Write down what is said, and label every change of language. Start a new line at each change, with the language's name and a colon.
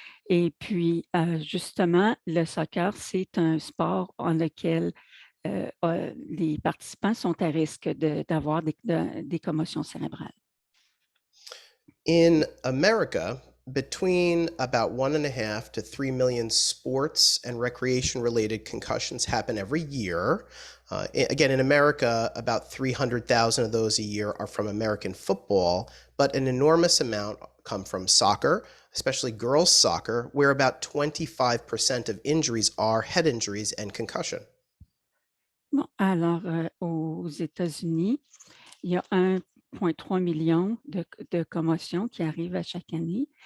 French: Et puis, justement, le soccer, c'est un sport en lequel les participants sont à risque d'avoir des commotions cérébrales.
English: In America, between about 1.5 to 3 million sports and recreation-related concussions happen every year. Again, in America, about 300,000 of those a year are from American football, but an enormous amount come from soccer, especially girls' soccer, where about 25% of injuries are head injuries and concussion.
French: Bon, alors, aux États-Unis, il y a 1,3 million de commotions qui arrivent à chaque année.